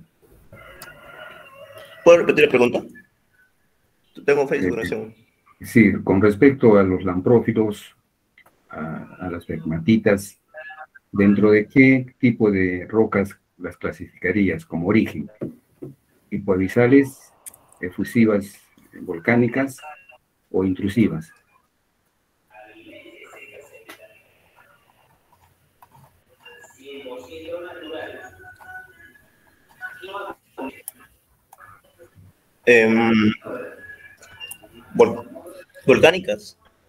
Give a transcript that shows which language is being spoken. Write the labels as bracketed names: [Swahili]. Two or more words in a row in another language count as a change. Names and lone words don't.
[Spanish] ¿Puedo repetir la pregunta? Tengo fallas de conexión. Sí, con respecto a los lamprófilos, a las pegmatitas, ¿dentro de qué tipo de rocas las clasificarías como origen? ¿Hipoaxiales, efusivas, volcánicas o intrusivas? Volcánicas.